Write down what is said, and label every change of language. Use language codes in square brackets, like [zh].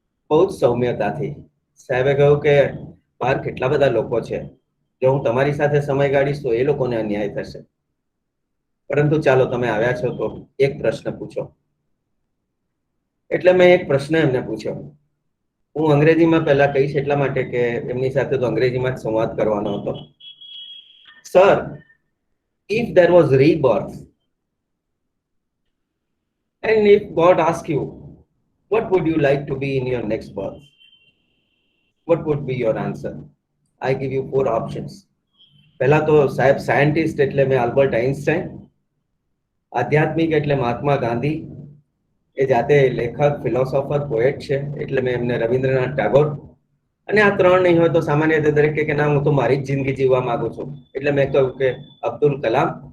[gu] બહુ જ સૌમ્યતાથી સાહેબે કહ્યું કે બહાર કેટલા બધા લોકો છે, જો હું તમારી સાથે સમય ગાળીશ તો એ લોકોને અન્યાય થશે, પરંતુ ચાલો તમે આવ્યા છો તો એક પ્રશ્ન પૂછો. એટલે મેં એક પ્રશ્ન એમને પૂછ્યો. હું અંગ્રેજીમાં પહેલા કહીશ એટલા માટે કે એમની સાથે તો અંગ્રેજીમાં જ સંવાદ કરવાનો હતો. [en] Sir, if there was rebirth and if God asked you what would you like to be in your next birth, what would be your answer? I give you 4 options. [gu] પહેલા તો સાહેબ સાયન્ટિસ્ટ એટલે મેં આલ્બર્ટ આઇન્સ્ટાઈન, આધ્યાત્મિક એટલે મહાત્મા ગાંધી, એ જાતે લેખક, philosopher, poet છે એટલે મેં એમને રવિન્દ્રનાથ ટાગોર, અને આ 3 નહીં હોય તો સામાન્ય રીતે દરેક કે ના હું તો મારી જ જિંદગી જીવવા માંગુ છું એટલે મેં કહ્યું કે અબ્દુલ કલામ.